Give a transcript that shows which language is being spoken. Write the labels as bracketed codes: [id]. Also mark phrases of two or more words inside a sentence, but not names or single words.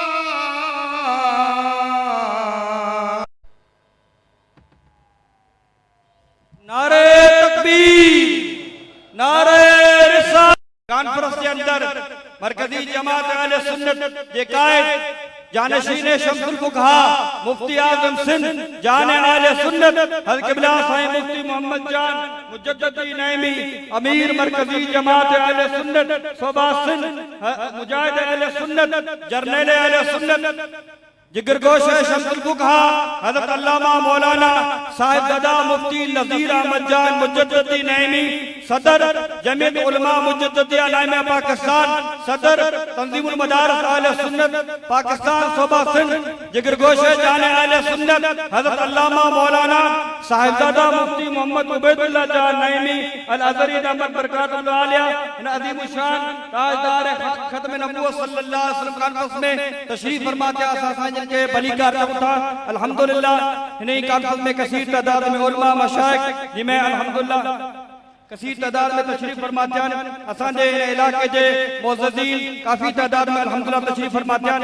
[ur] نعرہ تکبیر نعرہ رسالت. کانفرنس کے اندر مرکزی جماعت اہل سنت جے قائد جانشین شمس الفقہاء مفتی اعظم سندھ جان اہل سنت حضرت قبلہ صاحب مفتی محمد جان مجددی نعیمی امیر مرکزی جماعت اہل سنت صوبہ سندھ مجاہد اہل سنت جرنیل اہل سنت جگر گوشہ شمس الفقہاء حضرت علامہ مولانا صاحبزادہ مفتی نذیر احمد جان مجددی نعیمی صدر جمعیت علماء مجددیہ نعیمیہ پاکستان صدر تنظیم المدارس اہل سنت پاکستان صوبہ سندھ جگر گوشہ جان اہل سنت حضرت علامہ مولانا صاحبزادہ مفتی محمد عبید اللہ جان نعیمی الازہری [ar] دامت بركاتهم العالية [ur] ان عظیم شان تاجدار ختم نبوت [ar] صلى الله عليه وسلم [ur] کانفرنس میں تشریف فرماتے ہیں کے بلیکار تھا. الحمدللہ انہی کانفرنس میں کثیر تعداد میں علماء مشائخ جن میں الحمدللہ کثیر تعداد میں تشریف فرماتے ہیں. [sd] असांजे इलाके जे मोअज़्ज़ज़ीन काफी तादाद में अल्हम्दुलिल्लाह [ur] تشریف فرماتے ہیں.